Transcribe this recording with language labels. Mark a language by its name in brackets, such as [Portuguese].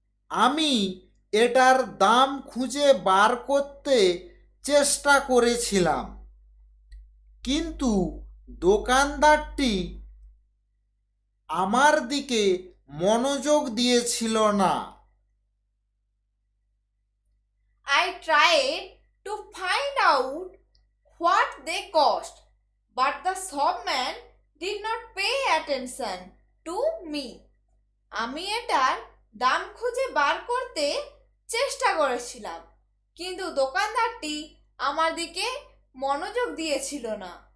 [Bangla] আমি এটার দাম খুঁজে বার করতে চেষ্টা করেছিলাম, কিন্তু দোকানদারটি আমার দিকে মনোযোগ দিয়েছিল না। [English] I tried to find out what they cost, but the shopman did not pay attention to me. [Bangla] আমি এটার দাম খুঁজে বার করতে চেষ্টা করেছিলাম, কিন্তু দোকানদারটি আমার দিকে মনোযোগ দিয়েছিল না।